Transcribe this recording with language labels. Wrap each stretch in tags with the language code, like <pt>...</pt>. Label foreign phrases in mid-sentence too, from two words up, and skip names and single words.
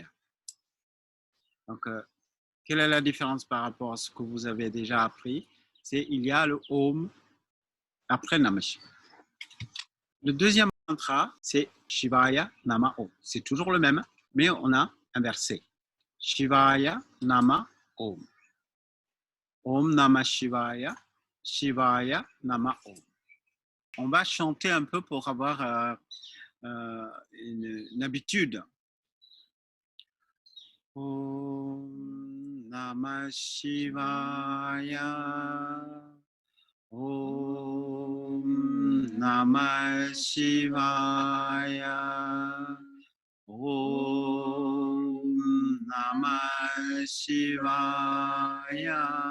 <fr>Donc, quelle est la différence par rapport à ce que vous avez déjà appris? C'est il y a le Om après</fr> <sa>Namah Shivaya.</sa> <fr>Le deuxième mantra, c'est</fr> <sa>Shivaya Nama Om.</sa> <fr>C'est toujours le même, mais on a inversé.</fr> <sa>Shivaya Nama Om. Om Namah Shivaya, Shivaya Nama Om.</sa> <fr>On va chanter un peu pour avoir une habitude.</fr> <sa>Om Namah Shivaya. Om Namah Shivaya. Om Namah Shivaya.</sa>